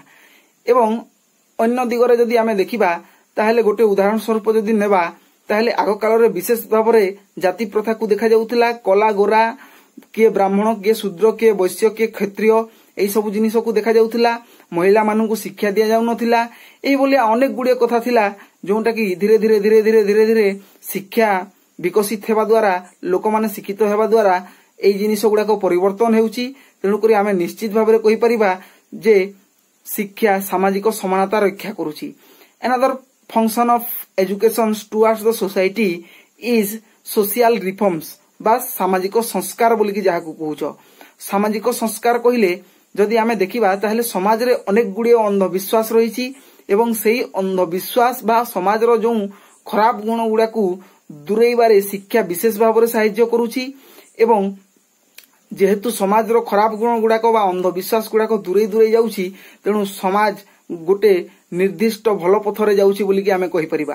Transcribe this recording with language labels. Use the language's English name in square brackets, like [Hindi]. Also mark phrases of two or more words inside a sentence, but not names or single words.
[Odia] ଏବଂ ଅନ୍ୟ ଦିଗରେ ଯଦି ଆମେ ଦେଖିବା ତାହେଲେ ଗୋଟେ ଉଦାହରଣ ସ୍ୱରୂପ ଯଦି ନେବା ତାହେଲେ ଆଗ କାଳ ରେ ବିଶେଷ ଭାବରେ ଜାତି ପ୍ରଥା କୁ ଦେଖା ଯାଉଥିଲା କଳା ଗୋରା କିଏ ବ୍ରାହ୍ମଣ କିଏ ଶୂଦ୍ର କିଏ ବୈଶ୍ୟ କିଏ କ୍ଷତ୍ରିୟ ଏହି ସବୁ ଜିନିଷ କୁ ଦେଖା ଯାଉଥିଲା ମହିଳା ମାନଙ୍କୁ ଶିକ୍ଷା ଦିଆ ଯାଉ ନଥିଲା ଏହି ବୋଲି ଅନେକ ଗୁଡ଼ିଏ କଥା ଥିଲା ଯେଉଁଟା କି ଧୀରେ ଧୀରେ ଧୀରେ ଧୀରେ ଧୀରେ ଧୀରେ ଶିକ୍ଷା ବିକଶିତ ହେବା ଦ୍ୱାରା ଲୋକ ମାନେ ଶିକ୍ଷିତ ହେବା ଦ୍ୱାରା ଏହି ଜିନିଷ ଗୁଡ଼ା କୁ ପରିବର୍ତ୍ତନ ହେଉଛି। ତେଣୁ କରି ଆମେ ନିଶ୍ଚିତ ଭାବରେ କହି ପାରିବା ଯେ ଶିକ୍ଷା ସାମାଜିକ ସମାନତା ରକ୍ଷା କରୁଛି। [English] Another function of education towards the society is social reforms [Odia] ବା ସାମାଜିକ ସଂସ୍କାର ବୋଲି କି ଯାହା କୁ କହୁଛ। ସାମାଜିକ ସଂସ୍କାର କହିଲେ ଯଦି ଆମେ ଦେଖିବା ତାହେଲେ ସମାଜ ରେ ଅନେକ ଗୁଡ଼ିଏ ଅନ୍ଧବିଶ୍ୱାସ ରହିଛି ଏବଂ ସେହି ଅନ୍ଧବିଶ୍ୱାସ ବା ସମାଜର ଯେଉଁ ଖରାପ ଗୁଣ ଗୁଡ଼ା କୁ ଦୂରେଇବାରେ ଶିକ୍ଷା ବିଶେଷ ଭାବ ସାହାଯ୍ୟ କରୁଛି ଏବଂ ଯେହେତୁ ସମାଜର ଖରାପ ଗୁଣ ଗୁଡ଼ାକ ବା ଅନ୍ଧବିଶ୍ୱାସ ଗୁଡ଼ାକ ଦୂରେ ଦୂରେ ଯାଉଛି ତେଣୁ ସମାଜ ଗୋଟେ ନିର୍ଦ୍ଦିଷ୍ଟ ଭଲ ପଥରେ ଯାଉଛି ବୋଲି କି ଆମେ କହି ପାରିବା।